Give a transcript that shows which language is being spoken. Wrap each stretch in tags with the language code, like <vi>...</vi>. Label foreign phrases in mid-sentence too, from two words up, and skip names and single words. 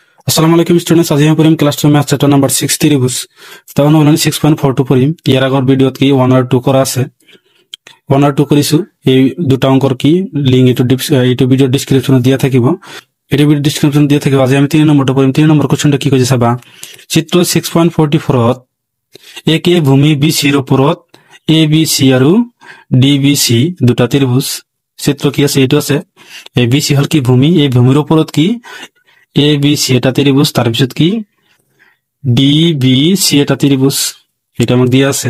<ar>السلام عليكم</ar> <syl>স্টুডেন্টস, আজি আমি পড়িম ক্লাস 2</syl> <en>math chapter number</en> <syl>6 ত্রিভুজ। তখন বলেন 6.42 পড়িম। ইয়ার আগর ভিডিওত কি 1 আর 2 করা আছে, 1 আর 2 করিছো। এই দুটা অঙ্কর কি লিংক ইউটিউব</syl> <en>video descriptione</en> <syl>দিয়া থাকিব, এটা</syl> <en>video description</en> <syl>দিয়া থাকিব। আজি আমি 3 নম্বরটা পড়িম। 3 নম্বর কোশ্চেনটা কি কইছে চাবা। চিত্র 6.44 একে ভূমি BC এর উপরত ABC আর DBC দুটা ত্রিভুজ। চিত্র কি আছে, এটা আছে ABC হল কি ভূমি, এই ভূমির উপরত কি ABC এটা ত্রিভুজ, তার পিছত কি DBC এটা ত্রিভুজ, এটা আমাকে দিয়ে আছে।</syl>